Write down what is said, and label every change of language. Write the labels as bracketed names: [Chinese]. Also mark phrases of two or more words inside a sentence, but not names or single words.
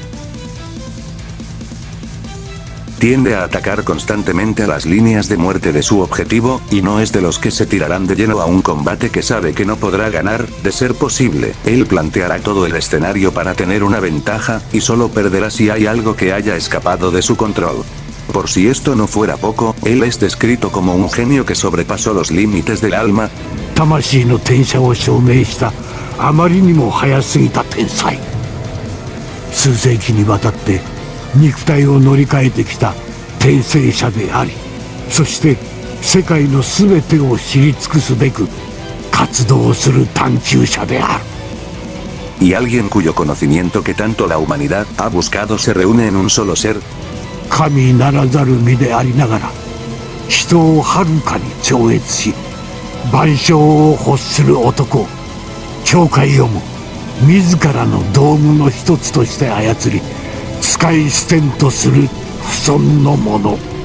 [Spanish] Tiende a atacar constantemente a las líneas de muerte de su objetivo, y no es de los que se tirarán de lleno a un combate que sabe que no podrá ganar. De ser posible, él planteará todo el escenario para tener una ventaja, y solo perderá si hay algo que haya escapado de su control. Por si esto no fuera poco, él es descrito como un genio que sobrepasó los límites del alma. [Japanese] 魂の転写を証明したあまりにも早すぎた天才。数世紀にわたって肉体を乗り換えてきた転生者であり、そして世界の全てを知り尽くすべく活動する探求者である。 [Spanish] Y alguien cuyo conocimiento que tanto la humanidad ha buscado se reúne en un solo ser. [Japanese] 神ならざる身でありながら人をはるかに超越し万象を欲する男、教会をも自らの道具の一つとして操り使い捨てんとする不遜の者。